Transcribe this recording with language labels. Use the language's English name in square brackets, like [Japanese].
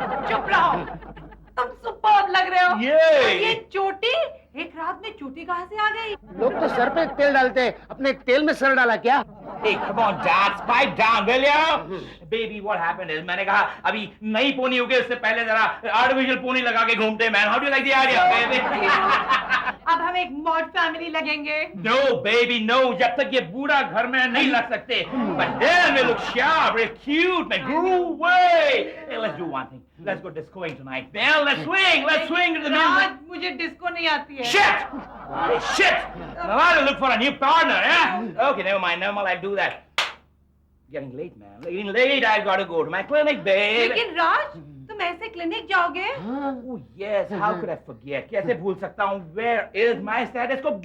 [Hindi] चुप रहो, तुम सुपर्ब लग रहे हो। ये ये चोटी, एक रात में चोटी कहाँ से आ गई? लोग तो सर पे तेल डालते हैं, अपने तेल में सर डाला क्या? [English] Hey, come on, Dad, pipe down, will you? Baby, what happened is, [Hindi] मैंने कहा अभी नई पोनी हो गई, उससे पहले जरा आर्टिफिशियल पोनी लगा के घूमते, man. [English] How do you like the idea, baby? [Hindi] अब हम एक मॉड फैमिली लगेंगे। [English] No, baby, no. [Hindi] जब तक ये बूढ़ा घर में नहीं लग सकते. [English] But then we look sharp, we're cute, man. Groove way. Hey, let's do one thing. Let's go discoing tonight, man. Let's swing to the [Hindi] Raj, [English] music. [Hindi] मुझे डिस्को नहीं आती है। [English] Shit! Hey, shit! Now I gotta look for a new partner, yeah? Okay, never mind, I'll do that. Getting late, man. Getting late, I gotta go to my clinic, babe. [Hindi] लेकिन राज, तुम ऐसे clinic जाओगे? [English] Oh, yes, how could I forget? [Hindi] कैसे भूल सकता हूँ? [English] Where is my stethoscope?